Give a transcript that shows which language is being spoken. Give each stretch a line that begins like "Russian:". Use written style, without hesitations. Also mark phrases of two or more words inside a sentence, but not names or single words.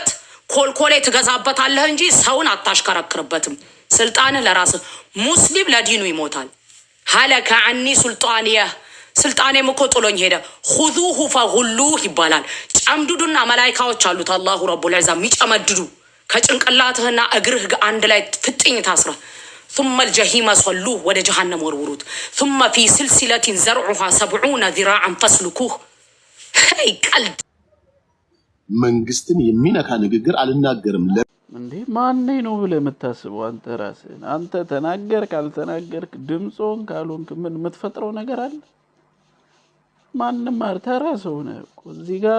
Amharic: ኮልኮሌ ትገዛበታለህ እንጂ ሰውን አታሽከረክርበትም። ስልጣን ለራስህ። ሙስሊም ለዲኑ ይሞታል።
Arabic: هلك عني سلطانيه
Amharic: ስልጣኔም እኮ ጥሎኝ ሄደ።
Arabic: خذوه فغلوه
Amharic: ይባላል። ጨምድዱና መላይካዎች አሉት
Arabic: الله رب العزة
Amharic: የሚጨመድዱ ከጭንቅላትህና እግርህ አንድ ላይ ፍጥኝ ታስረ
Arabic: ثم الجحيم صلوه
Amharic: ወደ ጀሃነም ወርውሩት
Arabic: ثم في سلسلة زرعها 70 ذراعا فاسلكوه
Amharic: ሄይ ቀልድ መንግስትን የሚነካ ንግግር አልናገርም እንዴ ማን ነው ብለህ የምታስበው አንተ ራስህ አንተ ተናገር ካልተናገርክ ድምጾን ካልሆንክ ምን የምትፈጥረው ነገር አለ ማንንም አርተራሰው ነው እዚህ ጋር